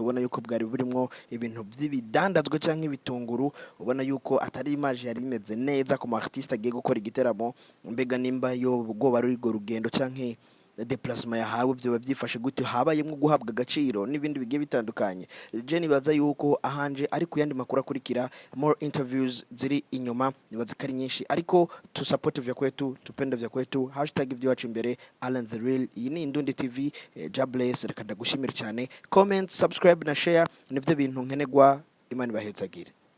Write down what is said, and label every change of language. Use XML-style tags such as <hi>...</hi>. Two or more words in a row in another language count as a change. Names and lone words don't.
<rn>Ubona yuko bwari burimo ibintu by'ibidandazwa cyangwa ibitunguru, ubona yuko atari image yari imeze neza ku artiste agiye gukora igiteramo. Mbega nimba yo bwoba ari urwo rugendo cyangwa déplacement yahawe byo babyifashe gute, habayemo guhabwa agaciro n'ibindi bigiye bitandukanye. Jenny baza yuko ahanje ari ku yandi makuru akurikira,</rn> <en>more interviews</en> <rn>ziri inyuma, nibaza kari nyinshi, ariko</rn> <sw>tu support vya kwetu, tupenda vya kwetu,</sw> <rn>hashtag ibyo wacu imbere. Alan the Real, iyi ni Indundi TV. Jobless, reka ndagushimira cyane.</rn> <en>Comment, subscribe</en> <rn>na share nivyo bintu nkenegwa. Imana ibahezagire.</rn>